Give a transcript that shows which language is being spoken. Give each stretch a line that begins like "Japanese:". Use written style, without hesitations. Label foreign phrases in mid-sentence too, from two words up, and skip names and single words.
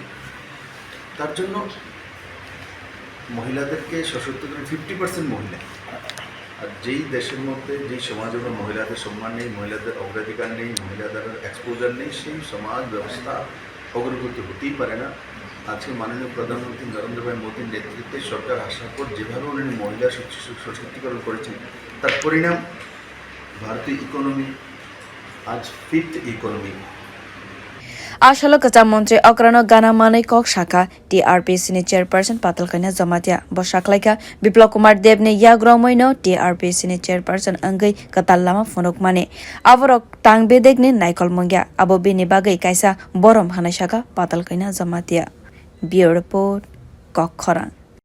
Bangla: তার জন্য মহিলাদেরকে সশক্ত করে 50% মহিলা আর যেই দেশের মধ্যে যেই সমাজের মহিলাদের সম্মান নেই মহিলাদের অগ্রাধিকার নেই মহিলাদের এক্সপোজার নেই সেই সমাজ ব্যবস্থা অগ্রগতি হতেই পারে না আজকে মাননীয় প্রধানমন্ত্রী নরেন্দ্র ভাই মোদীর নেতৃত্বে সরকার আসার পর যেভাবে উনি মহিলা সশক্তিকরণ করেছেন তার পরিণাম ভারতীয় ইকোনমি আজ 5th ইকোনমি
Kok Borok: asalo kwcham montri okrano gana manai kok sakha TRPC ni chairperson Patal kanya jamatia bo saklaika Biplab deb ni yagromoino TRPC ni chairperson angei katal lama phonok mane aborok tangbedek ni naikol mongya abo bini bagai kaisa borom hanai saka Patal kanya jamatia
English: Bureau report
Kok Borok: kr.